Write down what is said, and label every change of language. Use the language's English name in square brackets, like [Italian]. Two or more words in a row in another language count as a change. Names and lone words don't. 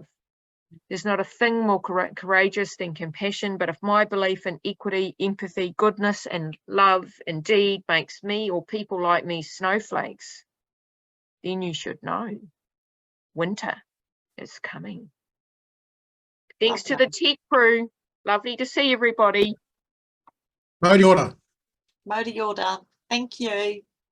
[English] There's not a thing more courageous than compassion, but if my belief in equity, empathy, goodness, and love indeed makes me or people like me snowflakes, then you should know. Winter is coming. Thanks to the tech crew. Lovely to see everybody. [Māori] Mauri ora. Mauri ora. [English] Thank you.